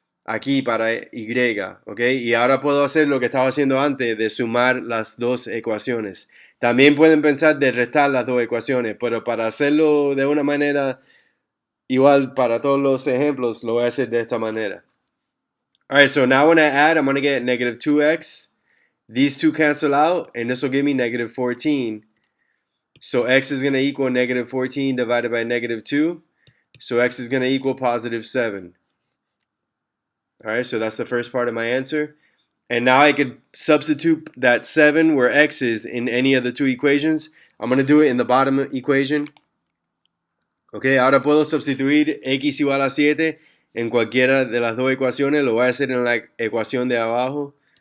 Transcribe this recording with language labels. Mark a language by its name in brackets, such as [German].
[Spanish] aquí para y, ¿ok? Y ahora puedo hacer lo que estaba haciendo antes, de sumar las dos ecuaciones. También pueden pensar de restar las dos ecuaciones, pero para hacerlo de una manera igual para todos los ejemplos, lo voy a hacer de esta manera. [English] Alright, so now when I add, I'm going to get negative 2x. These two cancel out, and this will give me negative 14. So x is going to equal negative 14 divided by negative 2. So x is going to equal positive 7. Alright, so that's the first part of my answer. And now I could substitute that 7 where x is in any of the two equations. I'm going to do it in the bottom equation. [Spanish] Ok, ahora puedo sustituir x igual a 7 en cualquiera de las dos ecuaciones. Lo voy a hacer en la ecuación de abajo.